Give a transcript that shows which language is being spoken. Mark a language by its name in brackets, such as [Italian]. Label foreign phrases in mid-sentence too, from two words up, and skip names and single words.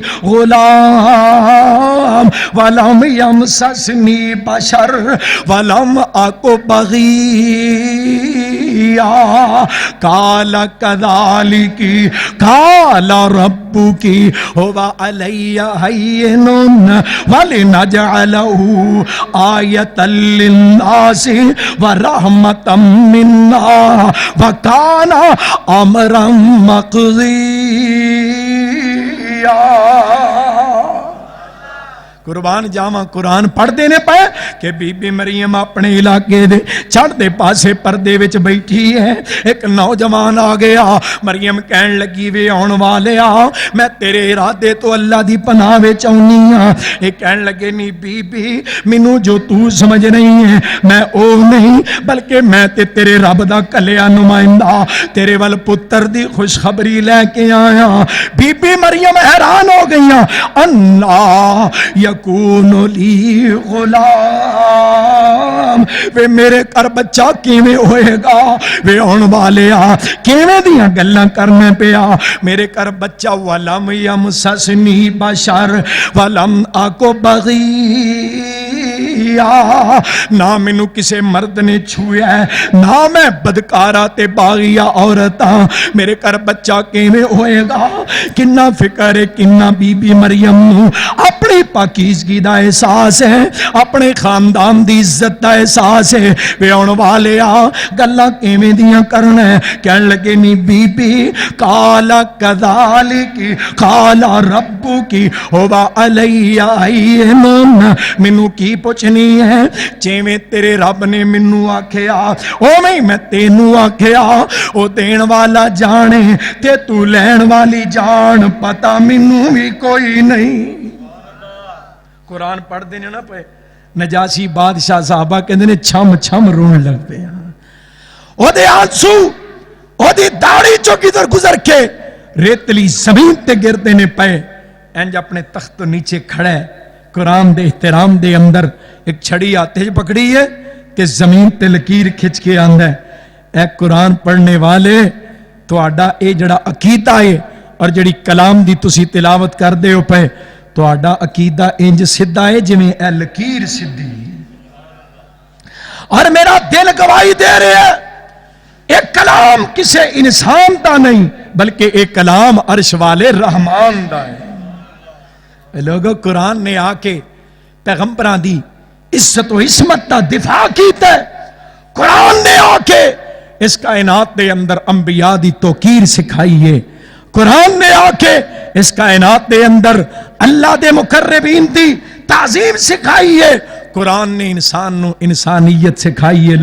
[Arabic] غلام ولم یمسسنی بشر ولم اک بغیا قال کذالک قال ربک هو علی هین ولنجعله آیۃ للناس ورحمۃ منا وکان امرا مقضیا۔ [Punjabi] قربان جاواں قرآن پڑھ دینے پہ کہ بی بی مریم اپنے علاقے دے چڑھ دے پاسے پردے وچ بیٹھی ہے، ایک نوجوان آ گیا، مریم کہن لگی وے آن والے آ میں تیرے ارادے تو اللہ دی پناہ وچ آؤنی ہاں۔ ایک کہن لگے نہیں بی بی مینوں جو تو سمجھ نہیں ہے میں او نہیں بلکہ میں تے تیرے رب دا کلیا نمائندہ تیرے ول پتر دی خوشخبری لے کے آیا۔ بی بی مریم حیران ہو گئیاں، [Arabic] اللہ یکون لی غلام، [Punjabi] وے میرے کر بچہ کیویں ہوئے گا، وے آن والے آ کیویں دیاں گلاں کرنے پیا، میرے کر بچہ [Arabic] ولم یمسسنی بشر ولم اک [Punjabi] بغیا، نہ مینوں کسے مرد نے چھویا ہے نہ میں بدکارا تے باغیا عورتاں، میرے کر بچہ کیویں ہوئے گا۔ کنا فکر ہے کنا بی بی مریم نو اپنی پاکیزگی دا احساس ہے، اپنے خاندان دی عزت دا احساس ہے، وے آن والے آ گلاں کیویں دیاں کرنا ہے۔ کہن لگے نی بی بی [Arabic] قال کذالک قال ربک هو علی ہین، [Punjabi] مینوں کی پوچھنی ہے جویں تیرے رب نے مینوں آکھیا اوویں میں تینوں آکھیا، او دین والا جانے تے تو لین والی جان، پتہ مینوں بھی کوئی نہیں۔ قرآن پڑھ دینے نا پہ نجاشی بادشاہ صحابہ کہندے نے چھم چھم رون لگ پے، او دے آنسو او دی داڑھی چو کدھر گزر کے ریتلی زمین تے گردے نے پے، انج اپنے تخت تو نیچے کھڑا ہے، قرآن دے احترام دے اندر ایک چھڑی آتے پکڑی ہے تے زمین تے لکیر کھچ کے آندا ہے۔ اے قرآن پڑھنے والے تو آڈا اے جڑا عقیدہ ہے اور جڑی کلام دی تسی تلاوت کر دے ہو پے تو آڈا عقیدہ انج سدھا ہے جویں اے لکیر سدھی، اور میرا دل گواہی دے رہے ہے ایک کلام کسے انسان دا نہیں بلکہ ایک کلام عرش والے رحمان دا ہے۔ لوگوں قرآن نے آ کے پیغمبراں دی عزت و عصمت دا دفاع کیتا ہے، قرآن نے آ کے اس کائنات دے اندر انبیاء دی توقیر سکھائی ہے، قرآن نے آ کے اس کائنات دے اندر اللہ دے مقربین دی تعظیم سکھائی ہے، قرآن نے انسان نو انسانیت سکھائی ہے۔